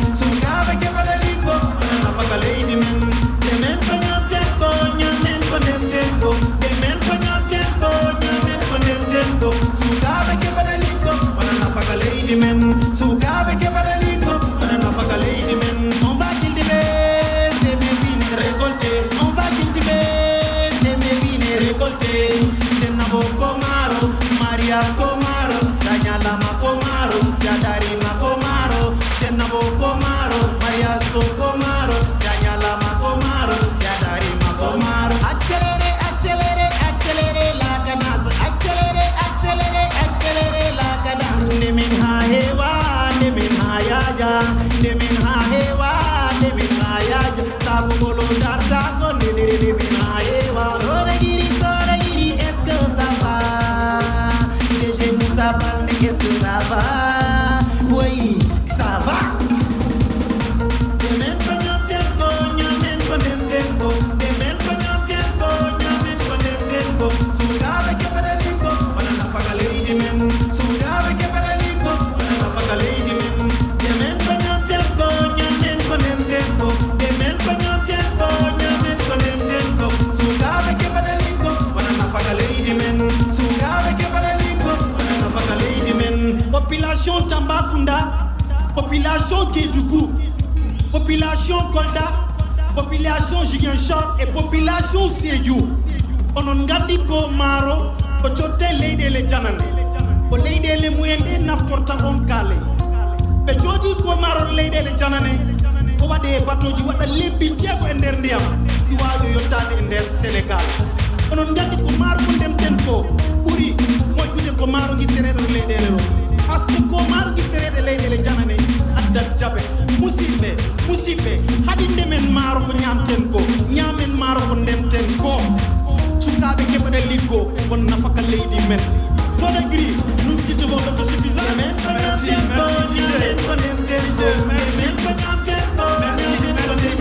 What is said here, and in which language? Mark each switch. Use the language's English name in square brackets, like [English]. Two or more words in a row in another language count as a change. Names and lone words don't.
[Fula] Sukaɓe keɓe ɗaɗi ko, wona nafaka leydi men. Ndemen ko ñamten ko, ñamten ko ndemten ko. Ndemen ko ñamten ko, ñamten ko ndemten ko. Sukaɓe keɓe ɗaɗi ko, wona nafaka leydi men. Sukaɓe keɓe ɗaɗi ko, wona nafaka leydi men. [French] On va cultiver, semer, bine, récolter. On va cultiver, semer, bine, récolter. [Fula] Denna bo ko maaro, Maria ko maaro, Danyala ma ko maaro, Siadari ma ko maaro, Denna bo ko maaro, Maria so ko maaro, Danyala ma ko maaro, Siadari ma ko maaro. [French] Accélérez, accélérez, accélérez la cadence. Accélérez, accélérez, accélérez la cadence. [Fula] Ndemin ha hewa, ndemin ha yaja, ndemin ha hewa, ndemin ha yaja. Sabu bolo dar, sabu nde, nde, nde, ndemin ha hewa. Sore giri, sore giri, [French] est-ce que ça va? D G Moussa Baldé, est-ce que ça va? Oui, ça va. [Fula] Ndemen ko ñamten ko, ñamten ko ndemten ko. Ndemen ko ñamten ko, ñamten ko ndemten ko. Sukaɓe keɓe ɗaɗi ko, wona nafaka leydi men. Sukaɓe keɓe ɗaɗi ko, wona nafaka leydi men. Ndemen ko ñamten ko, ñamten ko ndemten ko. Ndemen ko ñamten ko, ñamten ko ndemten ko. Sukaɓe keɓe ɗaɗi ko, wona nafaka leydi men. Sukaɓe keɓe ɗaɗi ko, wona nafaka leydi men. [French] Population Tambacounda, population Kédougou, population Kolda, population Ziguinchor et population Sédhiou. [Fula] Onon gandi ko maaro ko cotte leyɗele janane. Ko leyɗele mumen ɗe naftorta on kaale. Ɓe jooɗi ko maaro leyɗele janane. O waɗe e batoji waɗa lebbi jeego e nder ndiyam. Si waawi yottade e nder Sénégal. Onon gandi ko maaro ko ndemten ko ɓuri moƴƴude ko maaro gittereɗe leyɗele ɗo. [French] Par ce que [Fula] ko maaro gittereɗe leyɗele janane addat jaɓe. Musidɓe, musidɓe, haɗi ndemen maaro ko ñamten ko, ñamen maaro ko ndemten ko. Sukaɓe keɓaɗe liggo, won nafaka leydi men. [French] Fodagri, nous quittons votre suffisance. Merci, merci, D J. D J, merci. Merci, merci.